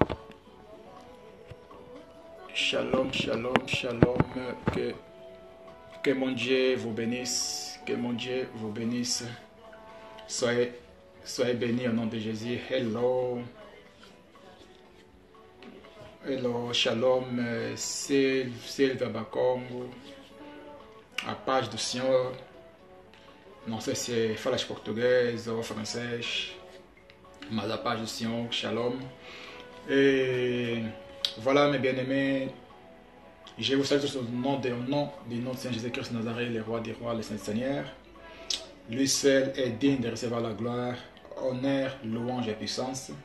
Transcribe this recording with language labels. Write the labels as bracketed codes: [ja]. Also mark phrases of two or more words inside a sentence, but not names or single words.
[fr] Shalom, shalom, shalom. Que mon Dieu vous bénisse. Que mon Dieu vous bénisse. Soyez bénis au nom de Jésus. Hello. Hello, shalom. [pt] Silva Bakongo. A paz do Senhor. Não sei se é falas português ou francês. [fr] Mais la page du Seigneur, shalom. Et voilà mes bien-aimés, je vous salue au nom du Seigneur Jésus-Christ de Nazareth, le roi des rois, le Saint Seigneur. Lui seul est digne de recevoir la gloire, honneur, louange et puissance.